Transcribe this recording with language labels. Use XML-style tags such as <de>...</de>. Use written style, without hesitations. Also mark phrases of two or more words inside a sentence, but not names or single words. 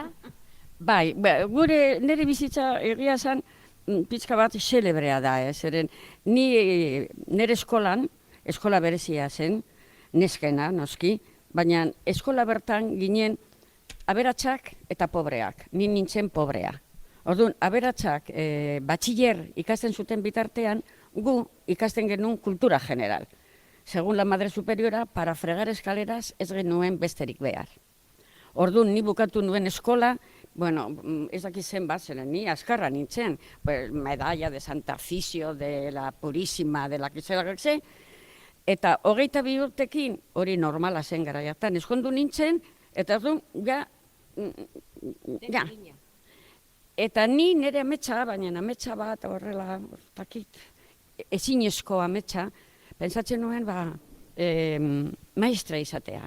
<eu>Bai, nire bizitza egia zen pixka bat xelebrea da, zeren nire eskola berezia zen, neskena, noski, baina eskola bertan ginen aberatsak eta pobreak, ni nintzen pobrea. Orduan, aberatsak batxiller ikasten zuten bitartean, gu ikasten genuen</eu> <es>kultura general. Segun la madre superiora, para fregar escaleras</es> <eu>ez genuen besterik behar. Orduan, ni bukatu nuen eskola, bueno, ez dakizen bat, zeren ni askarra nintzen,</eu> <es>medalla de Santa Fisio, de la Purísima, de la Kizelagakze,</es> <eu>eta 22 urtekin, hori normala zen garaiatan, eskondu nintzen, eta orduan, ja. Eta ni nire ametsa, baina ametsa bat horrela, ezinezko ametsa, pentsatzen nuen, maestra izatea.</eu>